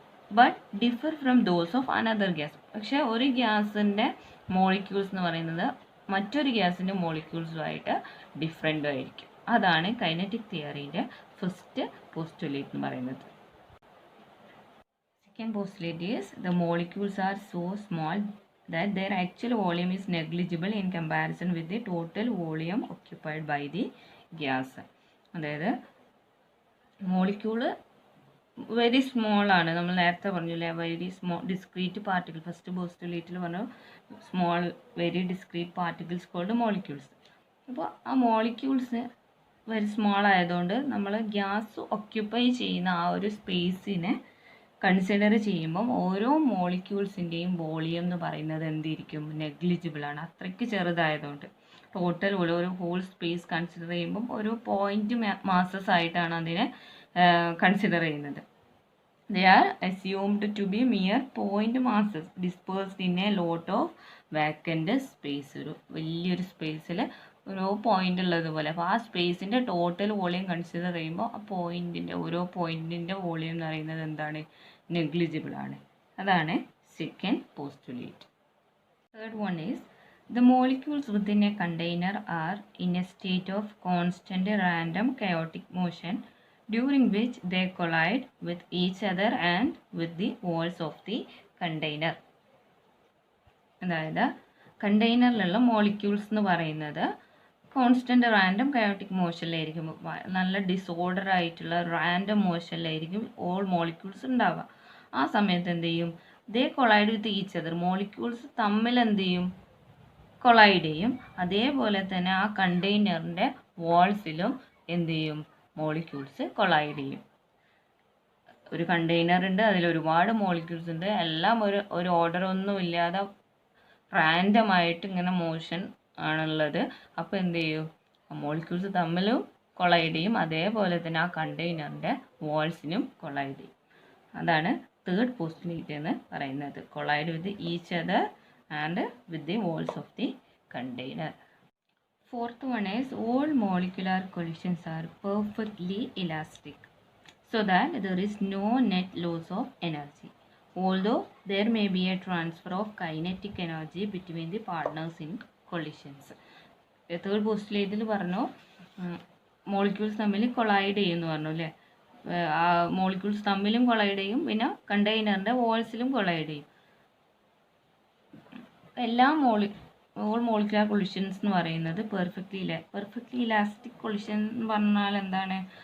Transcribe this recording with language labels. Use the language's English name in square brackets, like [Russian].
[English] But differ from those of another gas. [Malayalam] പക്ഷേ ഒരു ഗ്യാസിൻ്റെ മോളിക്യൂൾസ് എന്ന് പറയുന്നത് മറ്റൊരു ഗ്യാസിൻ്റെ മോളിക്യൂൾസുമായിട്ട് ഡിഫറെൻ്റ് ആയിരിക്കും. അതാണ് കൈനറ്റിക് തിയറീൻ്റെ ഫസ്റ്റ് പോസ്റ്റുലേറ്റ് എന്ന് പറയുന്നത്. [English] Second postulate is the molecules are so small that their actual volume is negligible in comparison with the total volume occupied by the gas. [Malayalam] അതായത് മോളിക്യൂള് വെരി സ്മോൾ ആണ്. നമ്മൾ നേരത്തെ പറഞ്ഞില്ലേ, [English] Very small discrete particle. First പോസ്റ്റുലേറ്റിൽ പറഞ്ഞു small very discrete particles called molecules. [Malayalam] അപ്പോൾ ആ molecules very small ആയതുകൊണ്ട് നമ്മൾ ഗ്യാസ് ഒക്യുപ്പൈ ചെയ്യുന്ന ആ ഒരു സ്പേസിനെ കൺസിഡർ ചെയ്യുമ്പം ഓരോ മോളിക്യൂൾസിൻ്റെയും വോളിയം എന്ന് പറയുന്നത് എന്തിരിക്കും? നെഗ്ലിജിബിൾ ആണ്. അത്രയ്ക്ക് ചെറുതായതുകൊണ്ട് ടോട്ടൽ ഒരു ഹോൾ സ്പേസ് കൺസിഡർ ചെയ്യുമ്പം ഒരു പോയിന്റ് മാസസ് ആയിട്ടാണ് അതിനെ കൺസിഡർ ചെയ്യുന്നത്. [English] They are assumed to be mere point masses dispersed in a lot of vacant space. [Malayalam] ഒരു വലിയൊരു സ്പേസിൽ ഓരോ പോയിന്റ് ഉള്ളതുപോലെ. അപ്പോൾ ആ സ്പേസിൻ്റെ ടോട്ടൽ വോളിയം കൺസിഡർ ചെയ്യുമ്പോൾ ആ ഓരോ പോയിന്റിൻ്റെ വോളിയം എന്ന് പറയുന്നത് എന്താണ്? നെഗ്ലിജിബിൾ ആണ്. അതാണ് second postulate. [English] Third one is the molecules within a container are in a state of constant random chaotic motion during which they collide with each other and with the walls of the container. [Malayalam] അതായത് കണ്ടെയ്നറിലുള്ള molecules എന്ന് പറയുന്നത് constant random chaotic മോഷനിലായിരിക്കും. നല്ല disorder ആയിട്ടുള്ള random മോഷനിലായിരിക്കും all molecules ഉണ്ടാവുക. ആ സമയത്ത് എന്ത് ചെയ്യും? [English] They collide with each other. [Malayalam] Molecules തമ്മിൽ എന്ത് ചെയ്യും? കൊളൈഡ് ചെയ്യും. അതേപോലെ തന്നെ ആ കണ്ടെയ്നറിൻ്റെ വാൾസിലും എന്ത് ചെയ്യും? മോളിക്യൂൾസ് കൊളൈഡ് ചെയ്യും. ഒരു കണ്ടെയ്നർ ഉണ്ട്, അതിൽ ഒരുപാട് മോളിക്യൂൾസ് ഉണ്ട്. എല്ലാം ഒരു ഓർഡർ ഒന്നും ഇല്ലാതെ റാൻഡമായിട്ട് ഇങ്ങനെ മോഷൻ ആണുള്ളത്. അപ്പോൾ എന്ത് ചെയ്യും? മോളിക്യൂൾസ് തമ്മിലും കൊളൈഡ് ചെയ്യും. അതേപോലെ തന്നെ ആ കണ്ടെയ്നറിൻ്റെ വാൾസിനും കൊളൈഡ് ചെയ്യും. അതാണ് തേർഡ് പോസ്റ്റുലേറ്റ് എന്ന് പറയുന്നത്. [English] Collide with each other and with the walls of the container. Fourth one is all molecular collisions are perfectly elastic so that there is no net loss of energy, although there may be a transfer of kinetic energy between the partners in collisions. [Malayalam] Third പോസ്റ്റുലേറ്റിൽ പറഞ്ഞു molecules തമ്മിൽ collide ചെയ്യുമെന്ന് പറഞ്ഞു അല്ലേ. ആ molecules തമ്മിലും collide ചെയ്യും, പിന്നെ കണ്ടെയ്നറിൻ്റെ വാൾസിലും collide ചെയ്യും. എല്ലാ ഓൾ മോളിക്കുലർ കൊളിഷൻസ് എന്ന് പറയുന്നത് പെർഫെക്റ്റ്ലി ഇലാസ്റ്റിക് കൊളിഷൻ എന്ന് പറഞ്ഞാൽ എന്താണ്?